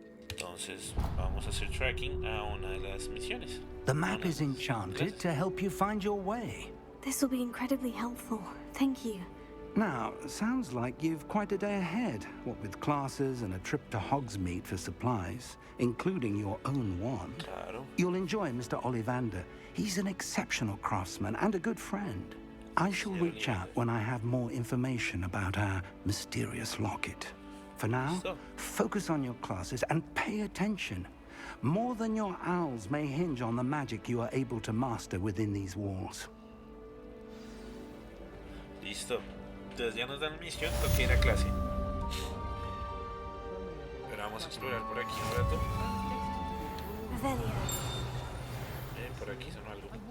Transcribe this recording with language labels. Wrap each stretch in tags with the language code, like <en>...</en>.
<es>Entonces vamos a hacer tracking a una de las misiones.</es> <en>The map is enchanted to help you find your way. This will be incredibly helpful. Thank you. Now, sounds like you've quite a day ahead, what with classes and a trip to Hogsmeade for supplies, including your own wand.</en> <es>Claro.</es> <en>You'll enjoy Mr. Ollivander. He's an exceptional craftsman and a good friend. I shall reach out when I have more information about our mysterious locket. For now, focus on your classes and pay attention. More than your owls may hinge on the magic you are able to master within these walls.</en> <es>Listo. Entonces ya nos dan misión, toca ir a clase. Pero vamos a explorar por aquí un rato. Por aquí son algo.</es>